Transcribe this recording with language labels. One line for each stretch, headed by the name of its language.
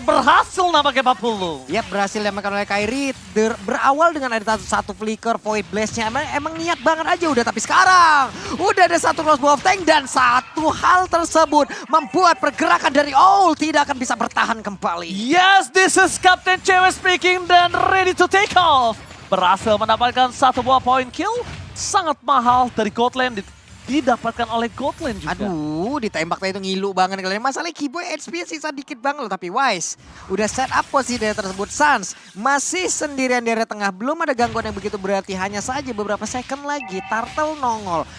Indonesian: Berhasil nampaknya 40. Iya, berhasil diamankan oleh Kairi. Berawal dengan ada satu flicker, Void Blast-nya. Emang niat banget aja udah. Tapi sekarang udah ada satu crossbow of tank. Dan satu hal tersebut membuat pergerakan dari All tidak akan bisa bertahan kembali.
English: Yes, this is Captain Cewek speaking
Indonesian: dan
English: ready to take off.
Indonesian: Berhasil mendapatkan satu buah point kill. Sangat mahal dari Godland didapatkan oleh Godland juga. Aduh, ditembaknya itu ngilu banget kalian. Masalahnya Keyboy HP sisa dikit banget loh. Tapi Wise udah set up posisi daerah tersebut. Suns masih sendirian di area tengah. Belum ada gangguan yang begitu berarti. Hanya saja beberapa second lagi Turtle nongol.